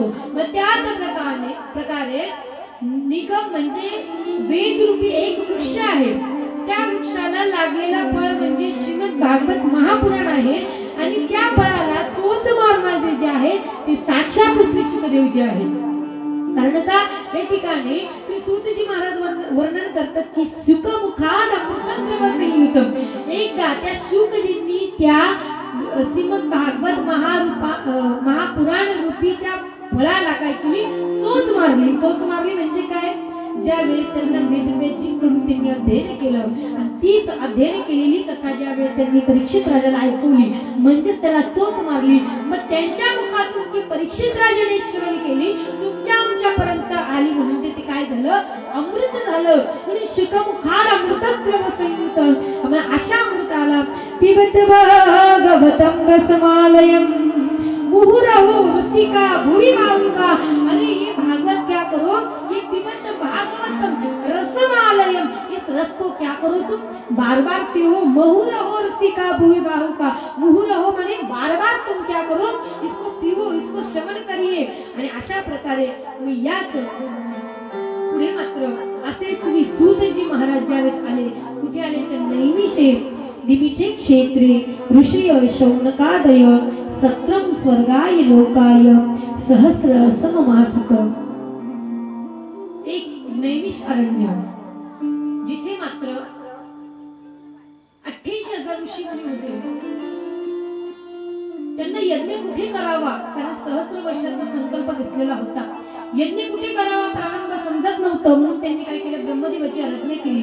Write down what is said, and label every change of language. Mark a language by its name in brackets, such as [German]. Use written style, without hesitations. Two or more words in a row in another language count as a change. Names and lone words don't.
[Marathi] मग त्याच प्रकारे निगम म्हणजे वेदरूपी एक वृक्ष आहे त्या वृक्षाला लागलेला फळ म्हणजे श्रीमद भागवत महापुराण आहे आणि त्या फळाला चोच मारणारे जे आहे ते साक्षात श्री शुकदेवजी आहे. कारण का या ठिकाणी श्री सूतजी महाराज वर्णन करतात की [Sanskrit] शुकमुखाद अमृतद्रव संयुतम [Marathi] एकदा त्या शुकजींनी त्या श्रीमद भागवत महापुराण रूपी त्या फळाला काय केली चोच मारली म्हणजे काय ज्यावेळेस त्यांना वेदव्याजींकडून त्यांनी अध्ययन केलं आणि तीच अध्ययन केलेली कथा ज्यावेळेस त्यांनी परीक्षित राजाला ऐकवली म्हणजेच त्याला चोच मारली. मग त्यांच्या मुखातून ती परीक्षित राजाने श्रवण केली तुमच्या आमच्यापर्यंत आली म्हणून ते काय झालं अमृत झालं म्हणजे [Sanskrit] शुकमुखार अमृतद्रव संयुत [Marathi] आम्हाला अशा अमृताला [Sanskrit] पिबत भागवतं रसमालयं मुहुरहो रसिका भुवि भावुका. [Hindi] अरे ये भागवत क्या करो ये [Sanskrit] पिबत भागवतम रसमालयम [Hindi] इस रस को क्या करो तुम बार बार पियो. [Sanskrit] मुहुरहो रसिका भुवि भावुका [Hindi] मुहुरहो माने बार बार तुम क्या करो इसको पियो इसको श्रवण करिए. [Marathi] आणि अशा प्रकारे मी याच पुढे मात्र असे श्री सूतजी महाराज ज्यावेळेस आले कुठे आले तर [Sanskrit] निमिषे क्षेत्रे ऋषय शौनकादय सत्रम स्वर्गाय लोकाय सहस्र सममासत. [Marathi] एक नैमिष अरण्य जिथे मात्र 28,000 ऋषी मुनी होते. त्यांना यज्ञ कुठे करावा कारण सहस्र वर्षाचा संकल्प घेतलेला होता. यज्ञ कुठे करावा प्रारंभ समजत नव्हतं म्हणून त्यांनी काय केलं ब्रह्मदेवाची आराधना केली.